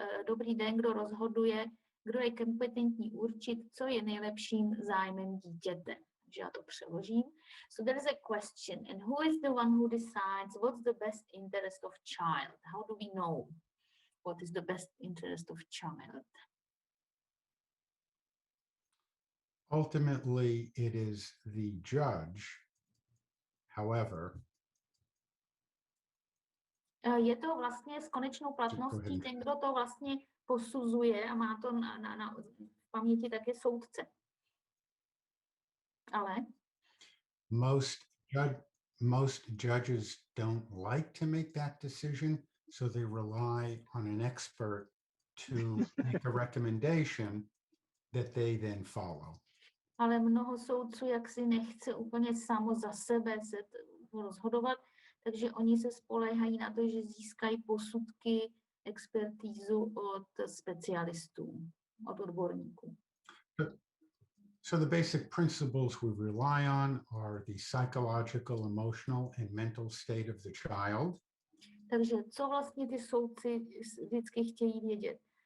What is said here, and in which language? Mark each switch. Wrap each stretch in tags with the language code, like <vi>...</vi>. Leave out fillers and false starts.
<cs>Dobrý den, kdo rozhoduje, kdo je kompetentní určit, co je nejlepším zájmem dítěte. Takže já to přeložím.</cs> <en>So there is a question, and who is the one who decides what's the best interest of child? How do we know what is the best interest of child? Ultimately, it is the judge. However,</en> <cs>je to vlastně s konečnou platností ten, kdo to vlastně posuzuje a má to na paměti také soudce. Ale</cs> <en>most judges don't like to make that decision, so they rely on an expert to make a recommendation that they then follow.</en> <cs>Ale mnoho soudců jaksi nechce úplně samo za sebe se rozhodovat, takže oni se spoléhají na to, že získají posudky, expertízu od specialistů, od odborníků.</cs> <en>So the basic principles we rely on are the psychological, emotional, and mental state of the child.</en> <cs>Takže co vlastně ty soudci vždycky chtějí vědět?</cs>